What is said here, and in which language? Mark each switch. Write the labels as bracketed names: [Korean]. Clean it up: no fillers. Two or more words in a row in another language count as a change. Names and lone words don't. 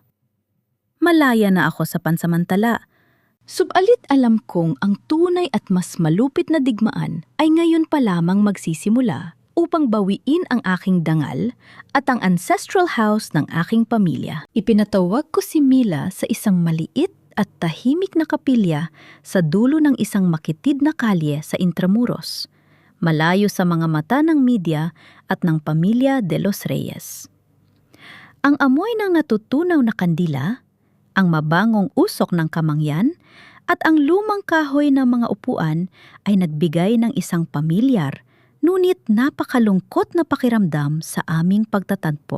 [Filipino] Malaya na ako sa pansamantala. Subalit alam kong ang tunay at mas malupit na digmaan ay ngayon pa lamang magsisimula upang bawiin ang aking dangal at ang [English] ancestral house [Filipino] ng aking pamilya. Ipinatawag ko si Mila sa isang maliit at tahimik na kapilya sa dulo ng isang makitid na kalye sa Intramuros, malayo sa mga mata ng media at ng pamilya de los Reyes. Ang amoy ng natutunaw na kandila, ang mabangong usok ng kamangyan, at ang lumang kahoy ng mga upuan ay nagbigay ng isang pamilyar, ngunit napakalungkot na pakiramdam sa aming pagtatagpo.